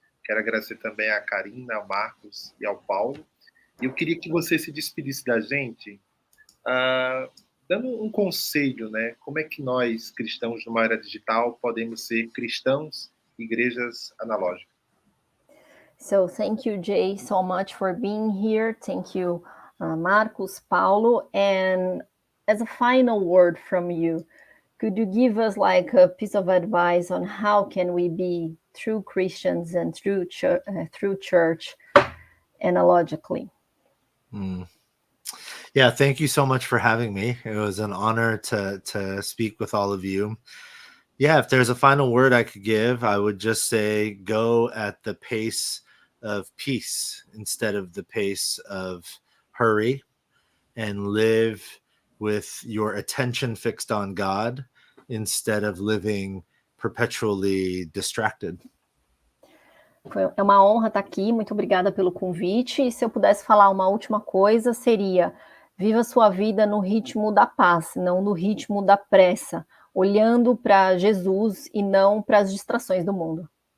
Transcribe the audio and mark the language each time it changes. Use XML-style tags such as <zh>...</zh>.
<pt>Quero agradecer também a Karina, ao Marcos e ao Paulo. E eu queria que você se despedisse da gente, dando um conselho, né? Como é que nós, cristãos numa era digital, podemos ser cristãos, igrejas analógicas?</pt> <en>So thank you, Jay, so much for being here. Thank you, Marcos, Paulo. And as a final word from you, could you give us like a piece of advice on how can we be true Christians and true church analogically? Yeah, thank you so much for having me. It was an honor to speak with all of you. Yeah, if there's a final word I could give, I would just say go at the pace of peace instead of the pace of hurry, and live with your attention fixed on God instead of living perpetually distracted.</en> <pt>É uma honra estar aqui, muito obrigada pelo convite. E se eu pudesse falar uma última coisa, seria: viva sua vida no ritmo da paz, não no ritmo da pressa, olhando para Jesus e não para as distrações do mundo.</pt>